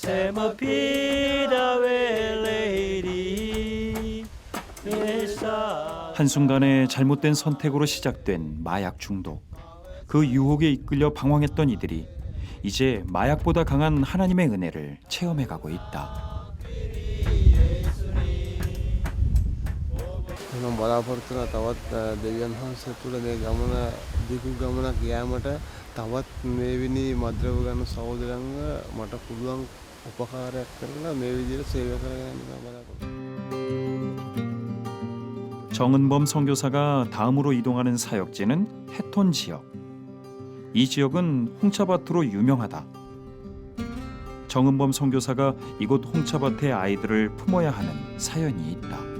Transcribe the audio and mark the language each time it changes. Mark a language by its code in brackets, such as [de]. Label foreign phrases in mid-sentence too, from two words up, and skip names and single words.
[ko] 한순간의 잘못된 선택으로 시작된 마약 중독. 그 유혹에 이끌려 방황했던 이들이 이제 마약보다 강한 하나님의 은혜를 체험해가고 있다. [si] මම බලාපොරොත්තු වෙනවා තවත් දෙවියන් වහන්සේ තුළ මේ ගමන දිගු ගමනක් යෑමට තවත් මේවිනි මද්‍රව ගන්න සහෝදරයන්ව මට පුළුවන් උපකාරයක් කරලා මේ විදිහට සේවය කරගෙන යන්න බලාපොරොත්තු. [ko] 정은범 선교사가 다음으로 이동하는 사역지는 해톤 지역. 이 지역은 홍차밭으로 유명하다. 정은범 선교사가 이곳 홍차밭의 아이들을 품어야 하는 사연이 있다.